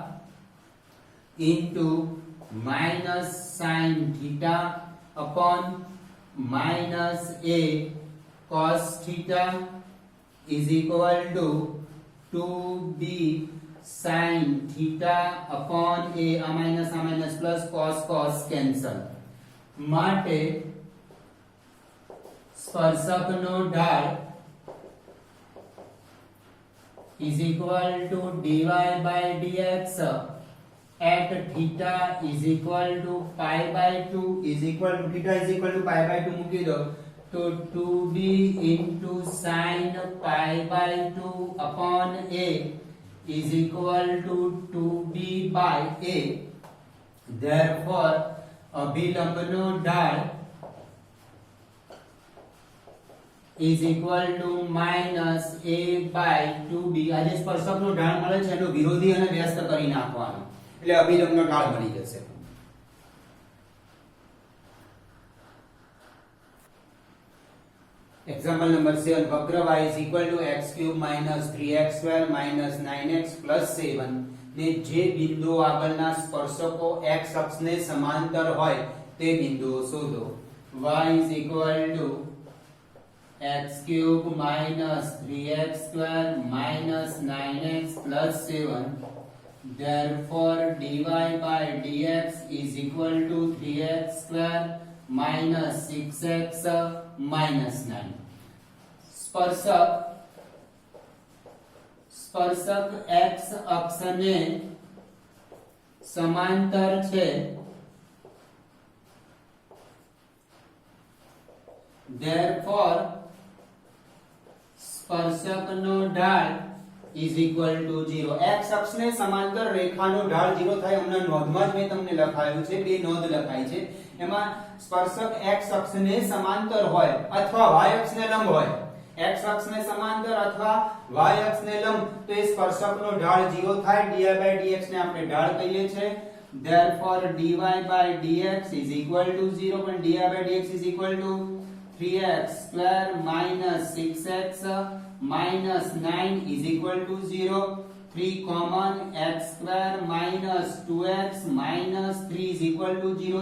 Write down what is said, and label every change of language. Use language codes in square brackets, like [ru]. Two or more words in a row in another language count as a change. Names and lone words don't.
[en] into minus sin theta upon minus a cos theta is equal to 2b sin theta upon a minus plus cos cancel. [gu] માટે સ્પર્શકનો ઢાળ [en] is equal to dy by dx at theta is equal to pi by 2 is equal to theta is equal to pi by 2 [gu] મૂકી દો તો [en] 2b into sin pi by 2 upon a is equal to 2b by a. therefore [gu] અભિલંબનો ઢાળ [en] is equal to minus a by 2b. [gu] આ જે સ્પર્શકનો ઢાળ મળે છે એનો વિરોધી અને વ્યસ્ત કરી નાખવાનો એટલે અભિલંબનો ઢાળ મળી જશે. [en] Example number 7. [gu] વક્ર [en] y is equal to x cube minus 3x12 minus 9x plus 7 [gu] ને જે બિંદુઓ આગળના સ્પર્શકો x અક્ષને સમાંતર હોય તે બિંદુઓ શોધો. [en] y is equal to x cube minus 3x12 minus 9x plus 7. Therefore dy by dx is equal to 3x square minus 6x minus 9. [gu] સ્પર્શક x અક્ષને સમાંતર છે. [en] Therefore [gu] સ્પર્શકનો ઢાળ [en] is equal to 0. [gu] x અક્ષને સમાંતર રેખાનો ઢાળ 0 થાય. હમણાં નોંધમાં જ મેં તમને લખાયું છે, બે નોંધ લખાઈ છે. એમાં સ્પર્શક x અક્ષને સમાંતર હોય અથવા y અક્ષને લંબ હોય. x અક્ષને સમાંતર અથવા y અક્ષને લંબ તો એ સ્પર્શકનો ઢાળ 0 થાય. [en] dy by dx [gu] ને આપણે ઢાળ કહીએ છીએ. [en] Therefore dy by dx is equal to 0. પણ dy by dx is equal to 3x square minus 6x minus 9 is equal to 0. 3 common, x square minus 2x minus 3 is equal to 0.